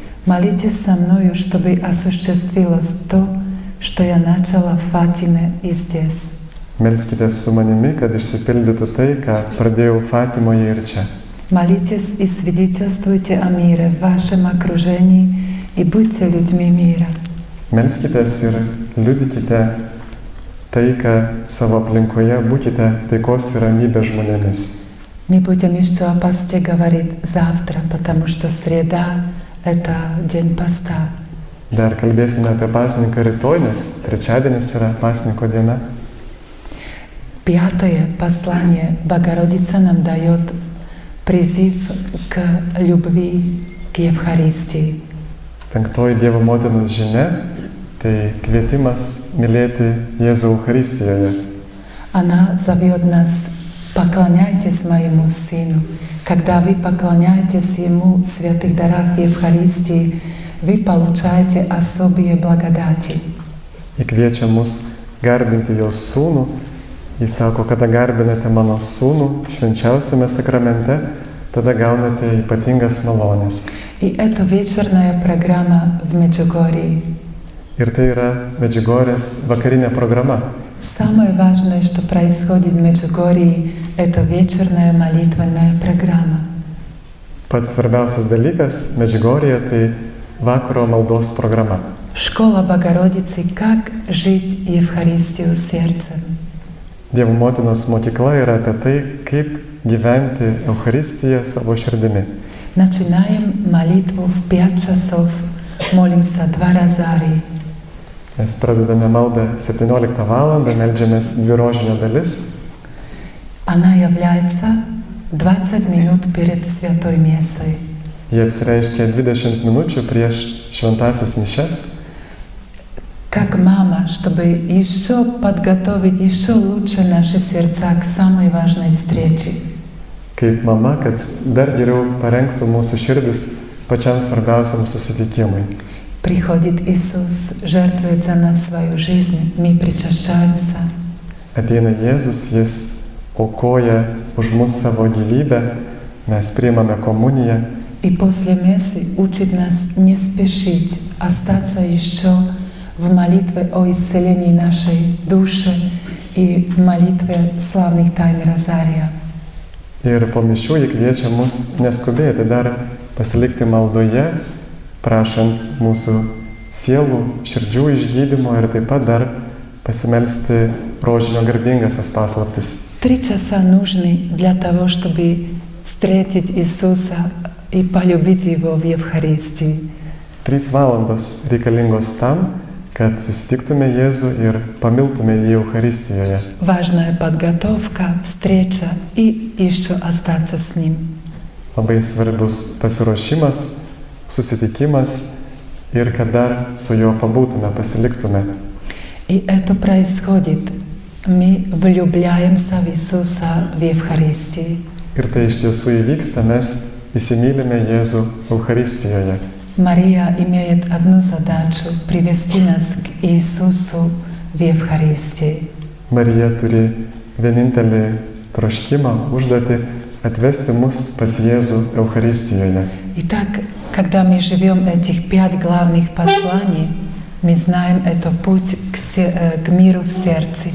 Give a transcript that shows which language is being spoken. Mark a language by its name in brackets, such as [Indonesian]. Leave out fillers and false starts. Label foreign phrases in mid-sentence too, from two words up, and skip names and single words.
[Russian] Молитесь со мною, чтобы осуществилось то, что я начала в Фатиме и здесь. [Lithuanian] Melskitės su manimi, kad išsipildytų tai, ką pradėjau Fatimoje ir čia. [Russian] Молитесь и свидетельствуйте о мире в вашем окружении и будьте людьми мира. [Lithuanian] Melskitės ir liudykite taiką savo aplinkoje, būkite taikos ir ramybės žmonėmis. [Russian] Мы будем еще о посте говорить завтра, потому что среда — это день поста. [Lithuanian] Dar kalbėsime apie pasninką rytoj, nes trečiadienis yra pasninko diena. [Russian] Пятое послание Богородица нам дает призыв к любви к Евхаристии. [Lithuanian] Penktoji Dievo motinos žinia — tai kvietimas mylėti Jėzų Eucharistijoje. [Russian] Она зовет нас: поклоняйтесь моему Сыну. Когда вы поклоняетесь Ему в святых дарах Евхаристии, вы получаете особые благодати. [Lithuanian] Ji kviečia mus garbinti jos sūnų. Jis sako, kada garbinate mano sūnų švenčiausiame sakramente, tada gaunate ypatingas malonės. [Russian] И это вечерная программа в Меджугорье. [Lithuanian] Ir tai yra Medžiugorės vakarinė programa. [Russian] Самое важное, что происходит в Меджугорье, это вечерная молитвенная программа. [Lithuanian] Pats svarbiausias dalykas Medžiugorėje tai vakaro maldos programa. [Russian] Школа Богородицы «Как жить Евхаристию сердцем». [Lithuanian] Dievo motinos mokykla yra apie tai, kaip gyventi Eucharistiją savo širdimi. [Russian] Начинаем молитву в 5 часов, молимся 2 розарии. [Lithuanian] Mes pradedame maldą 17 val. Meldžiamės 2 rožinio dalis. [Russian] Она является 20 минут перед Святой Мессой. [Lithuanian] Jie apsireiškia 20 minučių prieš šventąsias mišias. [Russian] Как мама, чтобы еще подготовить еще лучше наши сердца к самой важной встрече. [Lithuanian] Kaip mama, kad dar geriau parengtų mūsų širdis pačiam svarbiausiam susitikimui. [Russian] Приходит Иисус, жертвует за нас свою жизнь, мы причащаемся. [Lithuanian] Ateina Jėzus, jis aukoja už mus savo gyvybę, mes priimame komuniją. [Russian] И после мессы учит нас не спешить, остаться еще в молитве о исцелении нашей души и в молитве славных тайн Розария. [Lithuanian] Ir po mišių jį kviečia mus neskubėti, dar pasilikti maldoje, prašant mūsų sielų, širdžių išgydymo ir taip pat dar pasimelsti rožinio garbingasias paslaptis. [Russian] 3 часа нужны для того, чтобы встретить Иисуса и полюбить Его в Евхаристии. [Lithuanian] 3 valandos reikalingos tam, kad susitiktume Jėzų ir pamiltume jį Eucharistijoje. [Russian] Важная подготовка, встреча и еще остаться с Ним. [Lithuanian] Labai svarbus pasiruošimas, susitikimas ir kad dar su juo pabūtume, pasiliktume. [Russian] И это происходит. Мы влюбляемся в Иисуса в Евхаристии. [Lithuanian] Ir tai iš tiesų įvyksta, mes įsimylime Jėzų Eucharistijoje. [Russian] Мария имеет одну задачу — привести нас к Иисусу в Евхаристии. [Lithuanian] Marija turi vienintelį troškimą, užduotį atvesti mus pas Jėzų Eucharistijoje. [Russian] Итак, когда мы живем этих 5 главных посланий, мы знаем это путь к миру в сердце.